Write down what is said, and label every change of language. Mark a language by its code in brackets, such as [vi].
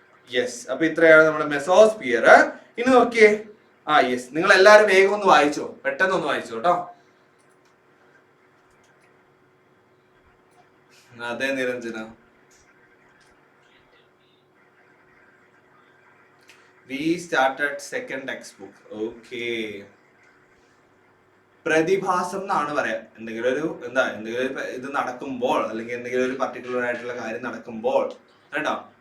[ml] Yes, അപ്പൊ ഇത്രയാണ് നമ്മുടെ മെസോസ്ഫിയർ. ഇനി നോക്കിയേ. യെസ്, നിങ്ങൾ എല്ലാരും വേഗം ഒന്ന് വായിച്ചോ, പെട്ടെന്ന് ഒന്ന് വായിച്ചോ കേട്ടോ. [en] അതെ Niranjana, we started second textbook. [ml] Okay, പ്രതിഭാസം എന്നാണ് പറയാ. എന്തെങ്കിലും ഒരു എന്തെങ്കിലും ഇത് നടക്കുമ്പോൾ, അല്ലെങ്കിൽ എന്തെങ്കിലും ഒരു പർട്ടിക്കുലർ ആയിട്ടുള്ള കാര്യം നടക്കുമ്പോൾ കേട്ടോ.